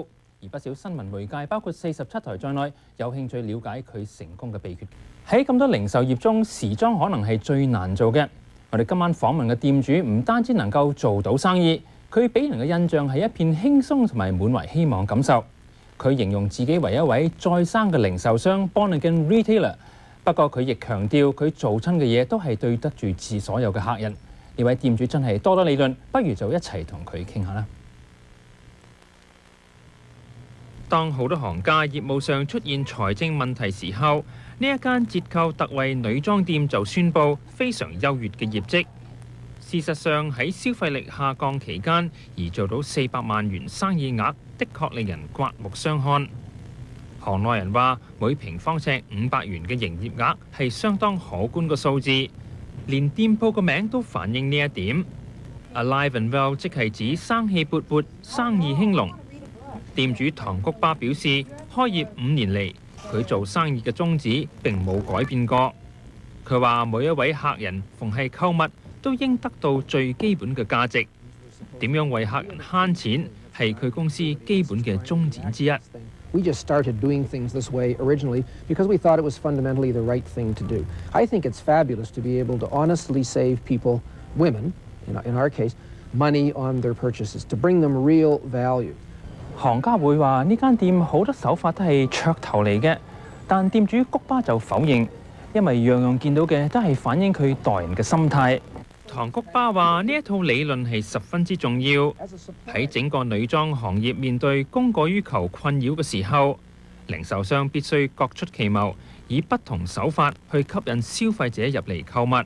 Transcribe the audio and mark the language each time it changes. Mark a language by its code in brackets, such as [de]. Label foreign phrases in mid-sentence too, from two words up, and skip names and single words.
[yue] 而不少新聞媒介，包括47台在內，有興趣了解佢成功嘅秘訣。喺咁多零售業中，時裝可能係最難做嘅。我哋今晚訪問嘅店主唔單止能夠做到生意，佢俾人嘅印象係一片輕鬆同埋滿懷希望感受。佢形容自己為一位再生嘅零售商 [en] （born again retailer）。 [yue] 不過佢亦強調，佢做親嘅嘢都係對得住所有嘅客人。呢位店主真係多多理論，不如就一齊同佢傾下啦。當好多行家業務上出現財政問題時候，呢一間折扣特惠女裝店就宣布非常優越嘅業績。事實上喺消費力下降期間而做到400萬元生意額，的確令人刮目相看。行內人話，每平方尺500元嘅營業額係相當可觀嘅數字，連店鋪個名都反映呢一點。Alive and Well 即係指生氣勃勃、生意興隆。店主唐菊巴表示，開業5年嚟，佢做生意嘅宗旨並冇改變過。佢話每一位客人逢係購物都應得到最基本嘅價值。點樣為客人慳錢係佢公司基本嘅宗旨之一。 [en] We just started doing things this way originally because we thought it was fundamentally the right thing to do. I think it's fabulous to be able to honestly save people, women, in our case, money on their purchases, to bring them real value. [yue] 行家會話呢間店好多手法都係噱頭嚟嘅，但店主菊巴就否認，因為樣樣見到嘅都係反映佢待人嘅心態。唐菊巴話呢一套理論係十分之重要，喺整個女裝行業面對供過於求困擾嘅時候，零售商必須各出奇謀，以不同手法去吸引消費者入嚟購物。